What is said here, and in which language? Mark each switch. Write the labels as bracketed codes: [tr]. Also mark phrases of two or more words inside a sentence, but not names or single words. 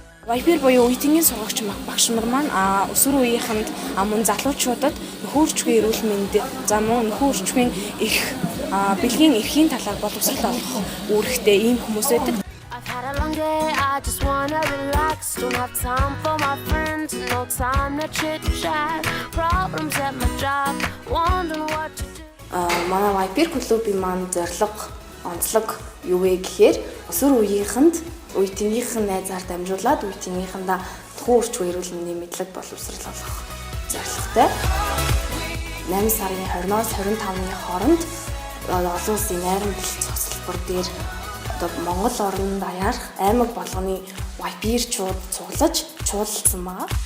[mn] Вайпер буюу үеийнгийн сургагч багш нар маань өсвөр үеийнхэнд мөн залуучуудад нөхөр орчмын эрүүл мэнд за мөн нөхөр орчмын их бэлгийн эрхийн талаар боловсрол олгох үүрэгтэй ийм хүмүүс байдаг. [en] I've had a long day, I just wanna relax. Don't have time for my friends, no time to chit chat. Problems at my job, wondering what to do. [mn] Манай Вайпер клубын маань зорилго, онцлог юу вэ гэхээр өсвөр үеийнхэнд үеийнхээ найзаар дамжуулаад үеийнхээндээ нөхөр орчмын эрүүл мэндийн мэдлэг боловсрол олгох зорилготой. 8 сарын 20-оос 25-ны хооронд олон улсын найрамдал цогцлбор дээр Монгол орнд даяарх аймаг болгоны Вайперчууд цуглаж чуулсан байна.